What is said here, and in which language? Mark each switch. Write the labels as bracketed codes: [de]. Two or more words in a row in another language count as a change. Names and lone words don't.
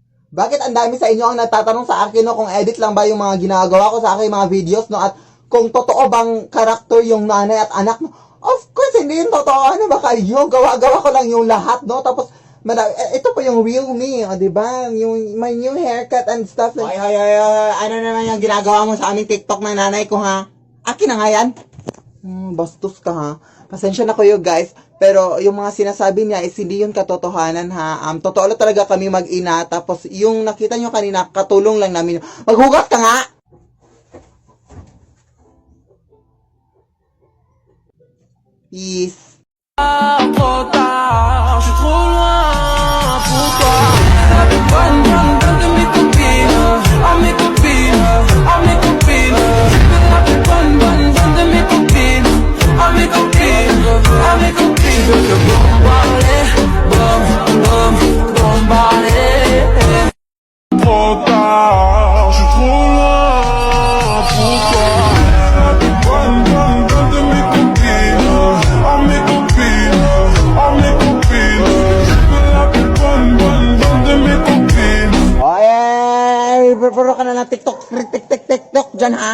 [tl] Bakit ang dami sa inyo ang nagtatanong sa akin, no, kung edit lang ba yung mga ginagawa ko sa aking mga videos, no, at kung totoo bang karakter yung nanay at anak, no? [en] Of course, [tl] hindi yung totoo. Ano ba kayo? Gawa-gawa ko lang yung lahat, no? Tapos, ito po yung [en] real me, [tl] o, diba? Yung, [en] my new haircut and stuff. [tl] Like, ano naman yung ginagawa mo sa aming TikTok ng nanay ko, ha? Akin na nga yan. Bastos ka, ha? Pasensya na kayo, guys. Pero yung mga sinasabi niya is hindi yun katotohanan, ha? Totoo lang talaga kami mag-ina. Tapos yung nakita nyo kanina, katulong lang namin. Maghugas ka nga! Peace. [fr] Trop tard, je suis trop loin pour toi. Avec bonne de mes copines, à mes copines, à mes copines. Avec bonne de mes copines, à mes copines, à mes copines. Je veux te bombarder, bombarder. Trop tard, je suis trop loin pour toi. Avec bonne de mes copines, à mes copines, à mes copines. Je veux la plus bonne de mes copines. [tl] Ay, puro ka na ng TikTok dyan, ha?